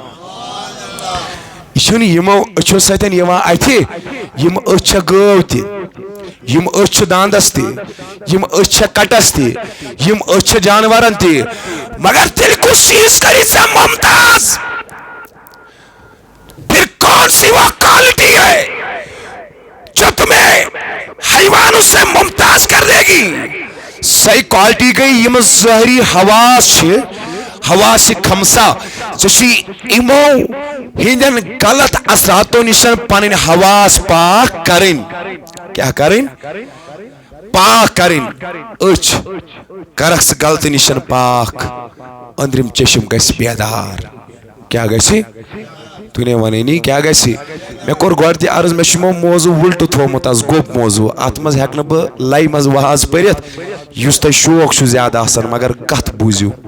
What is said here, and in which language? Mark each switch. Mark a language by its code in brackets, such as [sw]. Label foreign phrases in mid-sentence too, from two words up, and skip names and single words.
[ks] یہِ چھُنہٕ یِمو أچھو سۭتۍ یِوان اَتھِ یِم أچھ چھےٚ گٲو تہِ یم أچھ چھِ داندس تہِ یم أچھ چھےٚ کٹس تہِ یم أچھ چھےٚ جانورن تہِ مگر تیٚلہِ کُس چیٖز کری ژےٚ ممتاز [ur] پھر کون سی وہ کوالٹی ہے جو تمہیں حیوانوں سے ممتاز کر دے گی صحیح کوالٹی گئی [ks] یم ظٲہری حواس چھِ حواس خمسہ ژٕ چھُے یِمو ہٕنٛدٮ۪ن غلط اثراتو نِشن پنٕنۍ حواس پاک کرٕنۍ [ur] کیا کریں پاک [ks] کریں أچھ کرکھ ژٕ غلطی نِشن پاک أنٛدرِم چشم گژھِ بیدار کیا گژھِ تُہۍ نے ونٲنی کیا گژھِ مےٚ کوٚر گۄڈٕ تہِ عرض مےٚ چھُ یِمو موضوٗع وُلٹہٕ تھوٚومُت آز گوٚب موضوٗع اتھ منٛز ہٮ۪کہٕ نہٕ بہٕ لایہِ منٛز واز پٔرِتھ یُس تۄہہِ شوق چھُ زیادٕ آسان مگر کتھ بوٗزِو